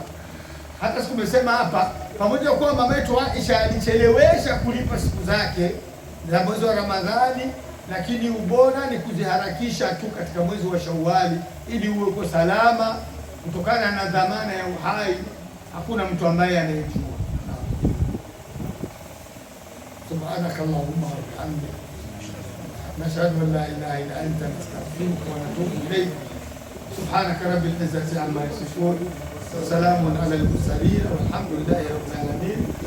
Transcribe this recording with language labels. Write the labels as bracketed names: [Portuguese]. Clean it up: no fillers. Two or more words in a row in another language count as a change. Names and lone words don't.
[Swahili] Hata siku umesema hapa, pamoja kwa mama yetu Aisha alichelewesha kulipa siku zake za mwezi wa Ramadhani, lakini ubora ni kuziharakisha tu katika mwezi wa Shawwali ili uwe uko salama, kutokana na dhamana ya uhai. Hakuna mtu ambaye anayejua. [Arabic] سبحانك اللهم وبحمدك نشهد أن لا إله إلا أنت نستغفرك ونتوب إليك. سبحانك رب العزة عما يصفون وسلام على المرسلين والحمد لله رب العالمين.